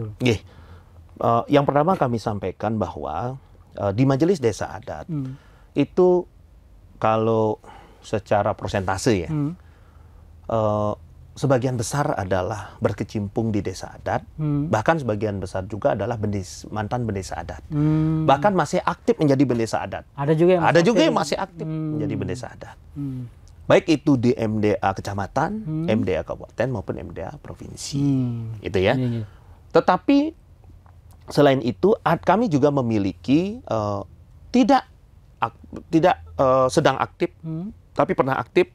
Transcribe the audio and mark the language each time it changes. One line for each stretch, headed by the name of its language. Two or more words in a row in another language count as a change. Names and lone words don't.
Indonesian: Yang pertama kami sampaikan bahwa di majelis desa adat itu kalau secara persentase ya, sebagian besar adalah berkecimpung di desa adat, bahkan sebagian besar juga adalah mantan bendesa adat, bahkan masih aktif menjadi bendesa adat. Ada juga yang masih aktif menjadi bendesa adat, baik itu di MDA kecamatan, MDA kabupaten maupun MDA provinsi, itu ya. Tetapi selain itu kami juga memiliki tidak sedang aktif, tapi pernah aktif.